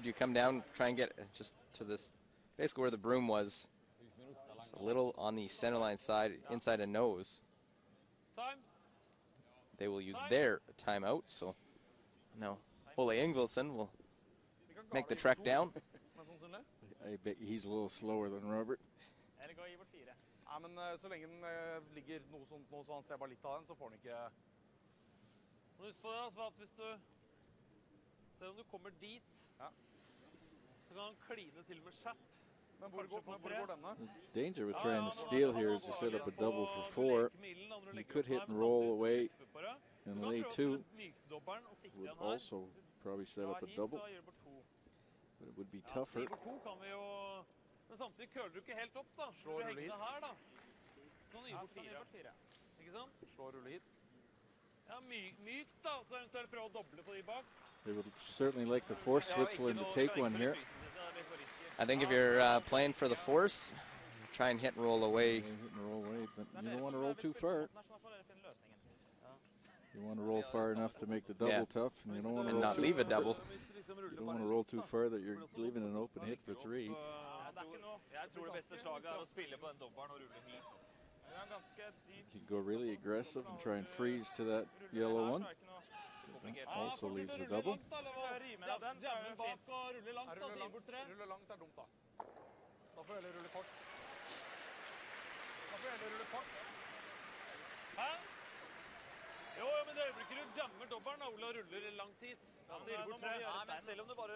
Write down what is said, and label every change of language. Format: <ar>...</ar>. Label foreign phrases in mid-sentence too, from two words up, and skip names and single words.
<en>You come down, try and get just to this, basically where the broom was. Just a little on the center line side, inside a nose. Time. They will use their timeout, so now Ole Ingvildsen will make the trek down. I bet he's a little slower than Robert.</en> <no>Eller gå og gi bort 4. Ja, men så lenge den ligger noe sånt nå, så han ser bare litt av den, så får han ikke... Husk på det, altså, at hvis du... Selv om du kommer dit, så kan han kline til med skjapp. Men hvor går denne?</no> <en>The danger with trying to steal here is to set up a double for 4. You could hit and roll away and lay 2. Would also probably set up a double. But it would be tougher.</en> <no>Men samtidig køler du ikke helt opp, da. Slår rulle hit. Her, da. Kan du gi bort 4. Ikke sant? Slår rulle hit. Ja, mykt da, så eventuelt prøve å doble på de bak.</no> <en>They would certainly like to force Switzerland to take one here. I think if you're playing for the force, try and hit and roll away. Hit and roll away, but you don't want to roll too far. You want to roll far enough to make the double tough, and you don't want to and roll not too leave a far. double. You don't want to roll too far that you're leaving an open hit for 3.</en> <no>Jeg tror det beste slaget å spille på den dobbelen og rulle hit.</no> <en>You can go really aggressive and try and freeze to that yellow one. That also leaves a double.</en> <no>Jammen bak og rulle langt, da, så gi bort 3. Rulle langt er dumt, da. Da får jeg heller rulle kort. Hæ? Jo, men det øyeblikket du jammer dobbelen, Ola ruller langt hit. Ja, så gir bort 3. Ja, men selv om du bare...</no>